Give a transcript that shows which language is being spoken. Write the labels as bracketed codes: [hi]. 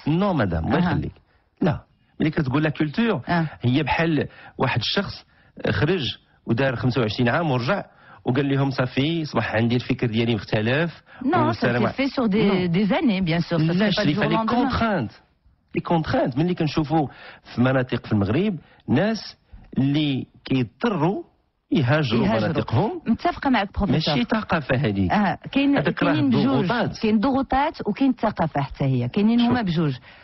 [fr] Non, madame, [ar] الله يخليك. لا، ملي كتقول لا كولتور هي بحال واحد الشخص خرج ودار 25 عام ورجع وقال لهم صافي صباح عندي الفكر ديالي مختلف. [fr] Non, ça s'est fait sur des années, bien sûr. Ça [ar] لا، [fr] il fallait les contraintes. [ar] ملي كنشوفوا في مناطق في المغرب ناس اللي كيضطروا يهاجروا مناطقهم. متفقه معك بروفيسور. ماشي ثقافه هذه. كاينين بجوج، كاين ضغوطات وكاين الثقافه حتى هي، كاينين هما بجوج.